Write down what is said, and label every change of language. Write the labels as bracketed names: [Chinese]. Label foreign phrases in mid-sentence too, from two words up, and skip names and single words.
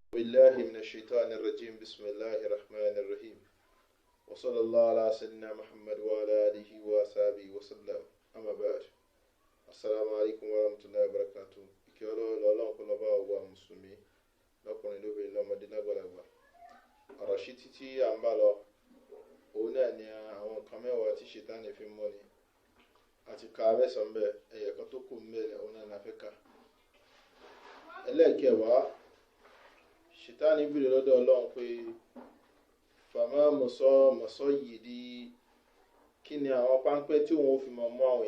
[Arabic] بالله من الشيطان الرجيم بسم الله الرحمن الرحيم وصلى الله على سيدنا محمد وعلى آله وصحبه وسلم أما بعد السلام عليكم ورحمة الله وبركاته [Yoruba] ìkẹ́ọ̀lọ́ ọlọ́run kó lọ bá ọgbà mùsùlùmí lọ́kùnrin lóbìnrin lọ́mọdé lágbàlagbà ọ̀rọ̀ sí títí à ń bá lọ òun náà ni àwọn nǹkan mẹ́wàá tí ṣètánì fi mọ́ ni àti ka mẹ́sàn-án bẹ́ẹ̀ ẹ̀yẹ̀ kan tó kù mẹ́lẹ̀ òun náà la fẹ́ kà ẹlẹ́ẹ̀kẹwàá ṣètánì bìrì lọ́dọ̀ ọlọ́run pé fàmà mọ̀sọ́ yìí di kí ni àwọn páńpẹ́ tí òun fi mọ̀ mọ́ àwọn